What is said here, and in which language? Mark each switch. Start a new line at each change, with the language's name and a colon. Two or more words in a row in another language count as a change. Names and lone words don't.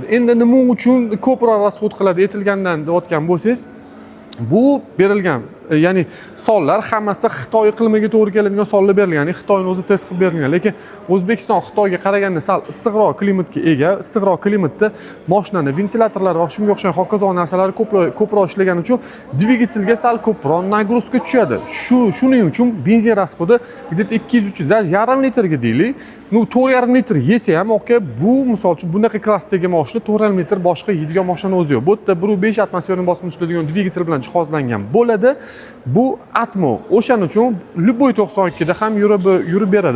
Uzbek: Endi nima uchun ko'proq rasxod qiladi aytilgandan deyotgan bo'lsangiz, bu berilgan, ya'ni sonlar hammasi Xitoy iqlimiga to'g'ri keladigan sonlar berilgan, ya'ni Xitoyning o'zi test qilib berilgan. Lekin O'zbekiston Xitoyga qaraganda sal issiqroq klimatga ega. Issiqroq klimatda mashinani ventilyatorlari va shunga o'xshagan hokazo narsalar ko'proq ishlagani uchun dvigatelga sal ko'proq nagruzka tushadi. Shuning uchun benzin rasxodi
Russian: где-то 200-300, даже
Uzbek: yarim litrga deylik. 4,5 litr yesa ham, bu misol uchun bunaqa klassdagi mashina 4,5 litr boshqa yeydigan mashina o'zi yo'q. Bu yerda 1.5 atmosferani bosimini ishlaydigan dvigatel bilan jihozlangan bo'ladi. Bu Atmo. O'shaning uchun любой 92 da ham yurib beradi.